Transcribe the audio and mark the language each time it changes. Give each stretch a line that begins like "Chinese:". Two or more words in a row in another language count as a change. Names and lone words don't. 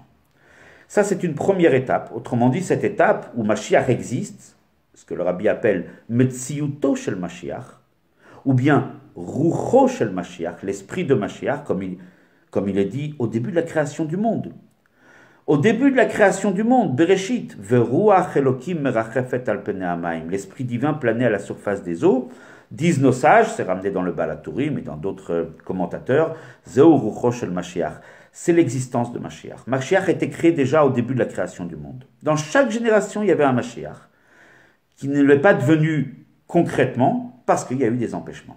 French: Ça, c'est une première étape. Autrement dit, cette étape où Mashiach existe, ce que le Rabbi appelle
Hebrew: מציאותו של משיח,
French: ou bien
Hebrew: רוחו של משיח,
French: l'esprit de Mashiach, comme il est dit au début de la création du monde. Au début de la création du monde,
Hebrew: בראשית, ורוח אלוקים מרחפת על פני המים,
French: l'esprit divin planait à la surface des eaux, disent nos sages, c'est ramené dans le Balatourim et dans d'autres commentateurs,
Hebrew: זהו רוחו של משיח.
French: C'est l'existence de Mashiach. Mashiach était créé déjà au début de la création du monde. Dans chaque génération, il y avait un Mashiach qui ne l'est pas devenu concrètement parce qu'il y a eu des empêchements.